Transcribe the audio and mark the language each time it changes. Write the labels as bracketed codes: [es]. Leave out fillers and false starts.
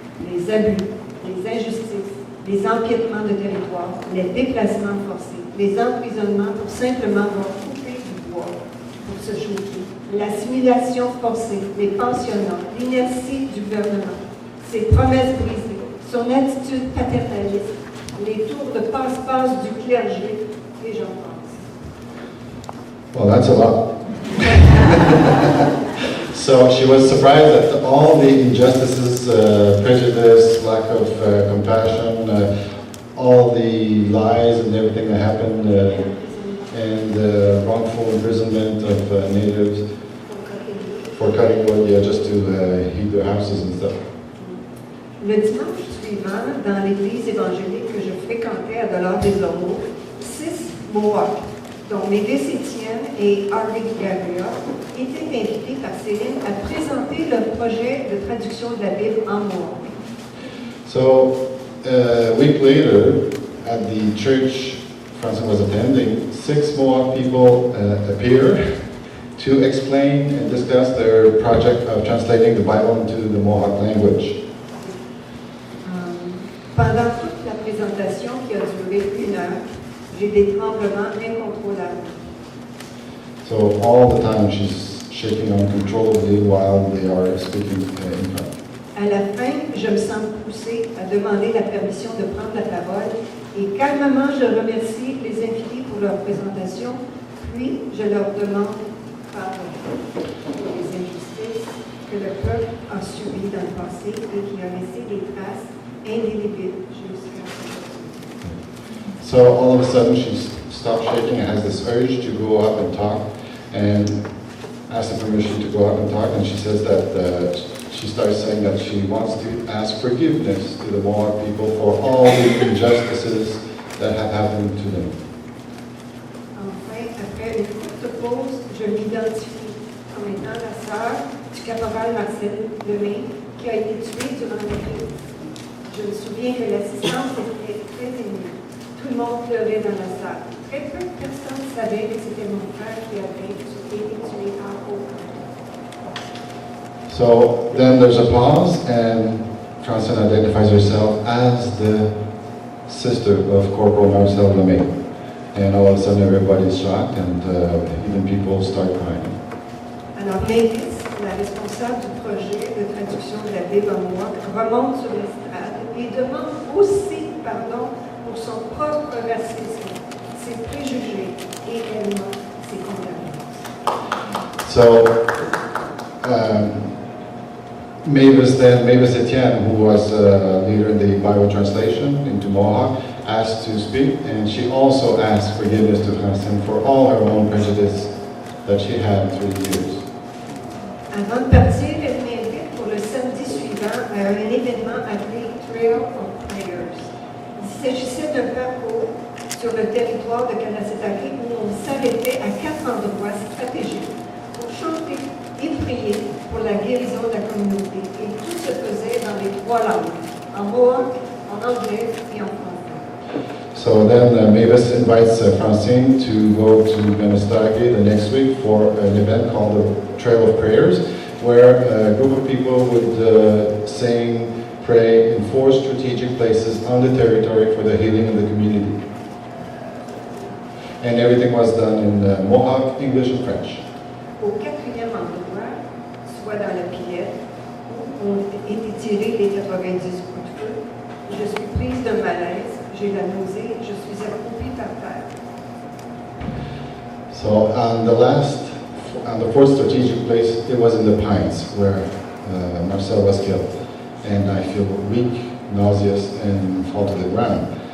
[fr] Les abus, les injustices, les empiètements de territoire, les déplacements forcés, les emprisonnements pour simplement avoir coupé du bois pour se chauffer, l'assimilation forcée, les pensionnats, l'inertie du gouvernement, ses promesses brisées, son attitude paternaliste, les tours de passe-passe du clergé, et j'en passe. [en] Well, that's a lot. So she was surprised at all the injustices, prejudice, lack of compassion, all the lies and everything that happened, and wrongful imprisonment of natives for cutting wood, yeah, just to heat their houses and stuff. [fr] Le dimanche suivant, dans l'église évangélique que je fréquentais à Dollard-des-Ormeaux, 6 Mohawks, dont Mélis Étienne et Harvey Gabriel, étaient invités par Céline à présenter leur projet de traduction de la Bible en Mohawk. [en] So, a week later, at the church Francine was attending, 6 Mohawk people appeared to explain and discuss their project of translating the Bible into the Mohawk language. [fr] Pendant toute la présentation qui a duré 1 heure, j'ai des tremblements incontrôlables. [en] So all the time she's shaking uncontrollably while they are speaking in front. [fr] À la fin, je me sens poussée à demander la permission de prendre la parole et calmement, je remercie les invités pour leur présentation, puis je leur demande pardon pour les injustices que le peuple a subies dans le passé et qui a laissé des traces indélébiles jusqu'à aujourd'hui. [en] So all of a sudden she stops shaking and has this urge to go up and talk and asks the permission to go up and talk, and she says that she starts saying that she wants to ask forgiveness to the Mohawk people for all the injustices that have happened to them. [fr] Enfin, après une courte pause, je m'identifie comme étant la sœur du caporal Marcel Lemay qui a été tué durant la crise. Je me souviens que l'assistance était très émue. Tout le monde pleurait dans la salle. Très peu de personnes savaient que c'était mon frère qui avait été tué à Ottawa. [en] So then there's a pause, and Francine identifies herself as the sister of Corporal Marcel Lemay. And all of a sudden everybody's shocked, and even people start crying. [fr] Alors Mélis, responsable du projet de traduction de la Bible en Mohawk, remonte sur l'estrade et demande aussi pardon pour son propre racisme, ses préjugés et également ses condamnations. [en] So, Mavis Etienne, who was a leader in the Bible translation into Mohawk, asked to speak, and she also asked forgiveness to Francine for all her own prejudice that she had through the years. [fr] Avant de partir, elle m'invite pour le samedi suivant à un événement appelé Trail of Prayers. Il s'agissait d'un parcours sur le territoire de Kanassetake où on s'arrêtait à 4 endroits stratégiques pour chanter et prier pour la guérison de la communauté. Et tout se faisait dans les 3 langues, en Mohawk, en anglais et en français. [en] So then Mavis invites Francine to go to Benestagi the next week for an event called the Trail of Prayers, where a group of people would sing, pray in 4 strategic places on the territory for the healing of the community. And everything was done in Mohawk, English and French. [fr] Au 4e endroit, soit dans la Pilette, où ont été tirés les 90 coups de feu, je suis prise d'un malaise, j'ai la nausée, je suis accroupie par terre. [en] So on the 4th strategic place, it was in the Pines where Marcel was killed. And I feel weak, nauseous, and fall to the ground.